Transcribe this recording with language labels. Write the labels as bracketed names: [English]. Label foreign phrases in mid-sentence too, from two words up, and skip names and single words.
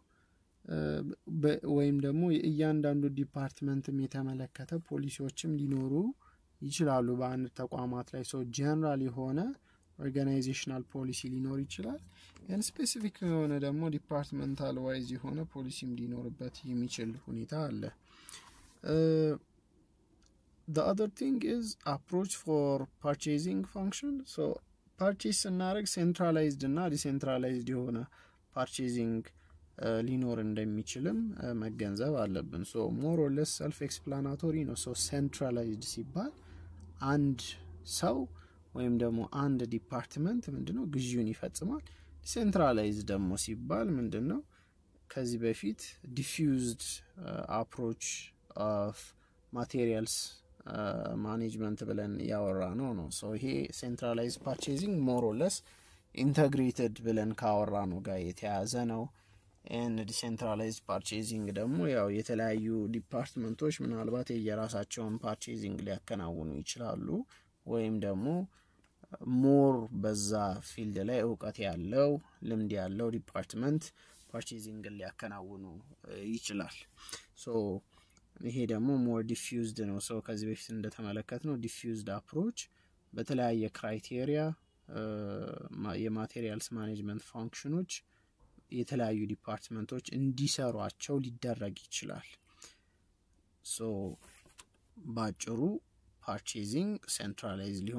[Amharic] ወይም ደግሞ እያንዳንዱ ዲፓርትመንትም የተመለከተ ፖሊሲዎችም ሊኖሩ ይችላሉ በአንድ ተቋማት ላይ ሶ ጀነራል የሆነ [English] organizational policy [Amharic] ሊኖር ይችላል [English] and specific [Amharic] የሆነ ደግሞ [English] departmental wise [Amharic] የሆነ ፖሊሲም ሊኖርበት የሚችል ሁኔታ አለ [English] the other thing is approach for purchasing function so purchase [Amharic] እናረግ centralized እና decentralized የሆነ purchasing ሊኖር እንደሚችልም መገንዘብ አለብን [English] so more or less self explanatory [Amharic] ነው [English] so centralized [Amharic] ሲባል አንድ ሰው ወይም ደግሞ አንድ ዲፓርትመንት ምንድነው ግዢውን ይፈጽማል decentralized ደግሞ ሲባል ምንድነው ከዚህ በፊት [English] diffused approach of materials management [Amharic] ብለን ያወራ ነው so ይሄ [English] centralized purchasing more or less integrated [Amharic] ብለን ካወራ ነው ጋር የተያዘ ነው [English] and decentralized purchasing [Amharic] ደግሞ ያው የተለያዩ ዲፓርትመንቶች ምናልባት የራሳቸውን purchasing ሊያከናውኑ ይችላሉ ወይም ደግሞ ሞር በዛ ፊልድ ላይ ዕውቀት ያለው ልምድ ያለው ዲፓርትመንት purchasing ሊያከናውኑ ይችላል so ይሄ ደግሞ more diffused ነው so ከዚህ በፊት እንደተመለከትነው [English] diffused approach [Amharic] በተለያየ ክራይቴሪያ [English] materials management functions [Amharic] የተለያዩ ዲፓርትመንቶች እንዲሰሯቸው ሊደረግ ይችላል so ባጭሩ [English] purchasing centralized [Amharic] ሊሆን